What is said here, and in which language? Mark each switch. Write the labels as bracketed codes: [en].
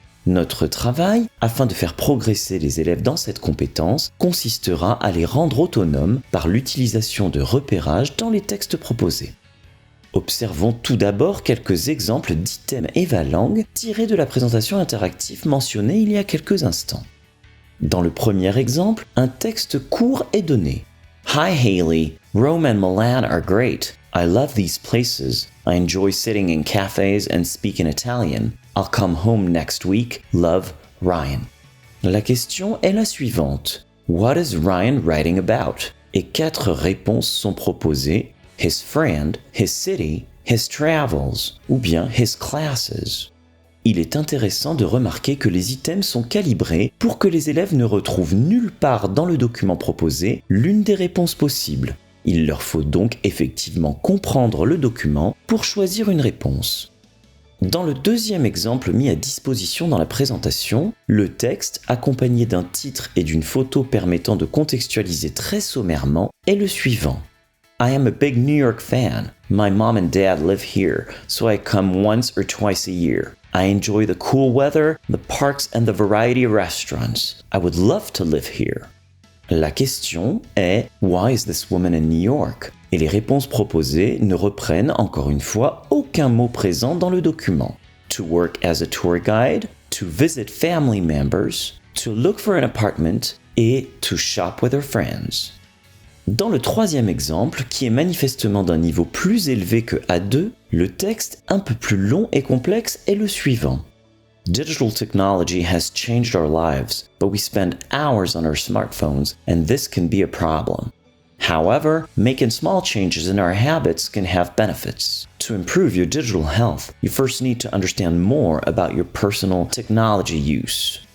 [fr] Notre travail, afin de faire progresser les élèves dans cette compétence, consistera à les rendre autonomes par l'utilisation de repérages dans les textes proposés. Observons tout d'abord quelques exemples d'items EvaLangue tirés de la présentation interactive mentionnée il y a quelques instants. Dans le premier exemple, un texte court est donné. [en] Hi Haley, Rome and Milan are great. I love these places. I enjoy sitting in cafes and speak in Italian. I'll come home next week. Love, Ryan. [fr] La question est la suivante. [en] What is Ryan writing about? [fr] et 4 réponses sont proposées: [en] his friend, his city, his travels [fr] ou bien [en] his classes. [fr] Il est intéressant de remarquer que les items sont calibrés pour que les élèves ne retrouvent nulle part dans le document proposé l'une des réponses possibles. Il leur faut donc effectivement comprendre le document pour choisir une réponse. Dans le deuxième exemple mis à disposition dans la présentation, le texte, accompagné d'un titre et d'une photo permettant de contextualiser très sommairement, est le suivant. [en] I am a big New York fan. My mom and dad live here, so I come once or twice a year. I enjoy the cool weather, the parks and the variety of restaurants. I would love to live here. [fr] La question est « [en] Why is this woman in New York ?» [fr] et les réponses proposées ne reprennent encore une fois aucun mot présent dans le document. [en] To work as a tour guide, to visit family members, to look for an apartment et to shop with her friends. [fr] Dans le troisième exemple, qui est manifestement d'un niveau plus élevé que A2, le texte un peu plus long et complexe est le suivant. [en] Digital technology has changed our lives, but we spend hours on our smartphones, and this can be a problem. However, making small changes in our habits can have benefits. To improve your digital health, you first need to understand more about your personal technology use.